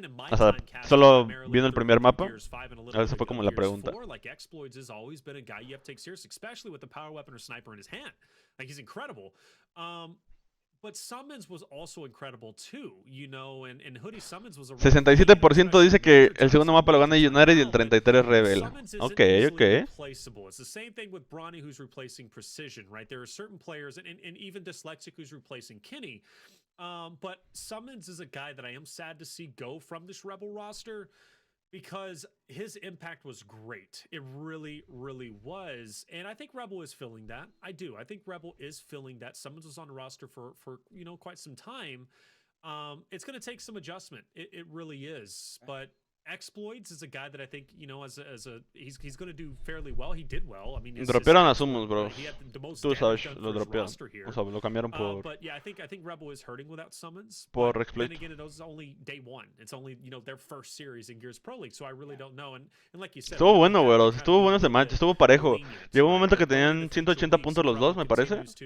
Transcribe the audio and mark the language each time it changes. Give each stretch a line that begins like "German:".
Spanish: O sea, solo viendo el primer mapa. Esa fue como la pregunta.
English: Like Exploits has always been a guy you have to take serious, especially with the power weapon or sniper in his hand. Like, he's incredible. But Summons was also incredible too, you know, and Hoodie Summons was a
Spanish: 67% dice que el segundo mapa lo gana United y el 33% Rebel.
English: Okay. It's the same thing with Bronny, who's replacing Precision, right? There are certain players, and even Dyslexic, who's replacing Kenny. But Summons is a guy that I am sad to see go from this Rebel roster, because his impact was great. It really, really was. And I think Rebel is feeling that. I do. I think Rebel is feeling that. Summons was on the roster for you know, quite some time. It's going to take some adjustment. It really is. But Exploits is a guy that I think, you know, he's going to do fairly well. He did well. I mean,
Spanish: dropearon a Summons, bro. Tú sabes, lo dropearon. O sea, lo cambiaron por
English: but yeah, I think Rebel is hurting without Summons.
Spanish: Por Exploit.
English: Then again, it was only day 1. It's only, you know, their first series in Gears Pro League, so I really don't know. And like you said,
Spanish: estuvo bueno, güey. Estuvo bueno ese match, estuvo parejo. Llegó un momento que tenían 180 puntos los dos, me parece.